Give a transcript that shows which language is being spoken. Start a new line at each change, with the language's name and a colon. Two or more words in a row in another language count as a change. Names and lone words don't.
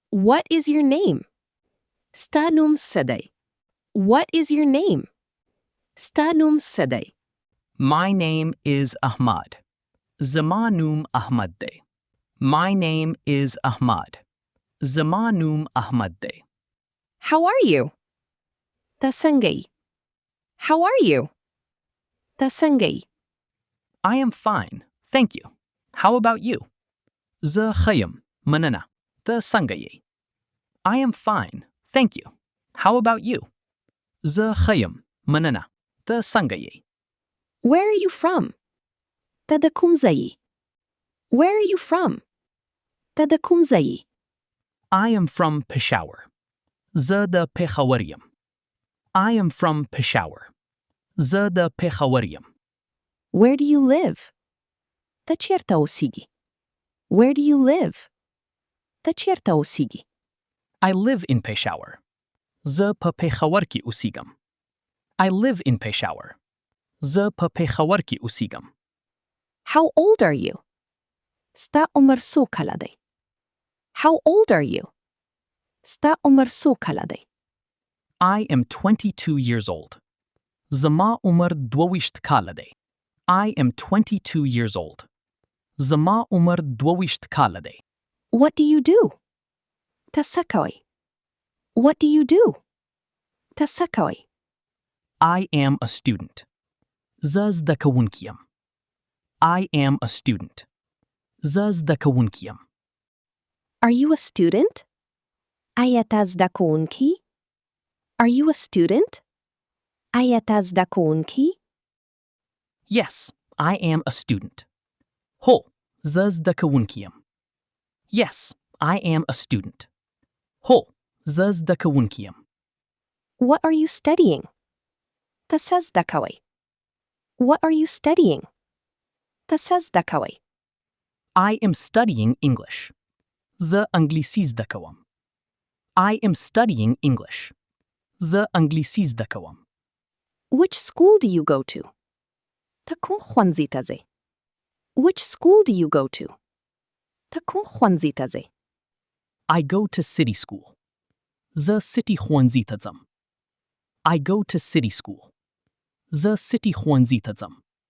English: What is your name?
Pashto: ستا نوم څه دی؟
English: What is your name?
Pashto: ستا نوم څه دی؟
English: My name is Ahmad.
Pashto: زما نوم احمد دی.
English: My name is Ahmad.
Pashto: زما نوم احمد دی.
English: How are you?
Pashto: ته څنګه یې؟
English: How are you?
Pashto: ته څنګه یې؟
English: I am fine, thank you. How about you?
Pashto: زه ښه یم، مننه. ته څنګه یې؟
English: I am fine, thank you. How about you?
Pashto: زه ښه یم، مننه. ته څنګه یې؟
English: Where are you from?
Pashto: ته د کوم ځای یې؟
English: Where are you from?
Pashto: ته د کوم ځای یې؟
English: I am from Peshawar.
Pashto: زه د پېښور یم.
English: I am from Peshawar.
Pashto: زه د پېښور یم.
English: Where do you live?
Pashto: ته چیرته اوسېږي؟
English: Where do you live?
Pashto: ته چیرته اوسېږي؟
English: I live in Peshawar.
Pashto: زه په پېښور کې اوسېږم.
English: I live in Peshawar.
Pashto: زه په پېښور کې اوسېږم.
English: How old are you?
Pashto: ستا عمر څو کاله دی؟
English: How old are you?
Pashto: ستا عمر څو کاله دی؟
English: I am 22 years old.
Pashto: زما عمر 22 کاله دی.
English: I am 22 years old.
Pashto: زما عمر 22 کاله دی.
English: What do you do?
Pashto: ته څه کوې؟
English: What do you do?
Pashto: ته څه کوې؟
English: I am a student.
Pashto: زه زده کوونکی یم.
English: I am a student.
Pashto: زه زده کوونکی یم.
English: Are you a student?
Pashto: آیا ته زده کوونکی؟
English: Are you a student?
Pashto: آیا ته زده کوونکی؟
English: Yes, I am a student.
Pashto: هو، زه زده کوونکی یم.
English: Yes, I am a student.
Pashto: هو، زه زده کوونکی یم.
English: What are you studying?
Pashto: ته څه زده کوې؟
English: What are you studying?
Pashto: ته څه زده کوې؟
English: I am studying English.
Pashto: زه انګلیسي زده کوم.
English: I am studying English.
Pashto: زه انګلیسي زده کوم.
English: Which school do you go to?
Pashto: ته کوم ښوونځي ته ځې؟
English: Which school do you go to?
Pashto: ته کوم ښوونځي ته ځې؟
English: I go to city school.
Pashto: زه city ښوونځي ته ځم.
English: I go to city school.
Pashto: زه city ښوونځي ته ځم.